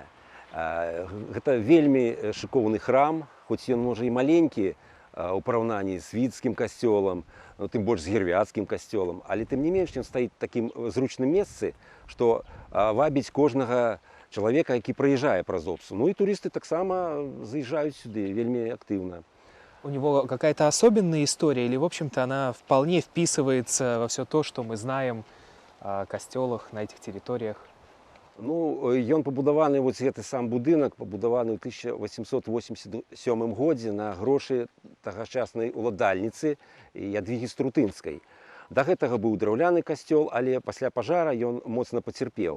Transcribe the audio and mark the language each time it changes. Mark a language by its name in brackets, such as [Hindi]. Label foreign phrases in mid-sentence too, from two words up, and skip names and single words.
[Belarusian] Гэта вельмі шыкоўны храм, хоць ён можа і маленькі у параўнанні з віцкім касцёлам, тым больш з гервяцкім касцёлам, але тым не менш ён стаіць такім зручным месцы, што вабіць кожнага чалавека, які праязджае праз Опсу. Ну і турысты таксама заязджаюць сюды вельмі актыўна. [Russian] У него какая-то особенная история или, в общем-то, она вполне вписывается во все то, что мы знаем о костелах на этих территориях? [Belarusian] Ну, ён пабудаваны, вот гэты сам будынак пабудаваны ў 1887 годзе на грошы тагачаснай уладальніцы Ядвігі Струтынскай. Да гэтага быў драўляны касцёл, але пасля пажара ён моцна пацярпеў.